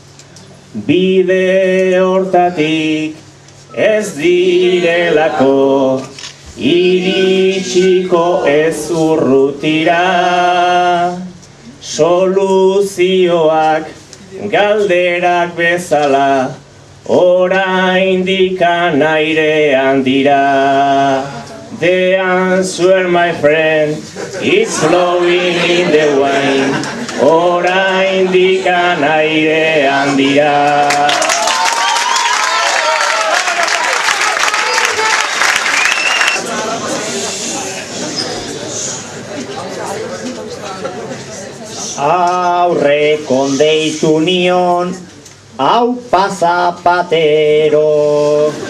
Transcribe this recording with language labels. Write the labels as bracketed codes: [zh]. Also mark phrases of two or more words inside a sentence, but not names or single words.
[eu] Bide hortatik ez direlako iritsiko ez urrutira, soluzioak galderak bezala oraindik airean dira. [en] The answer, my friend, is flowing in the wine, [eu] oraindik airean dira. Aurrekon deitu nion, aupa Zapatero,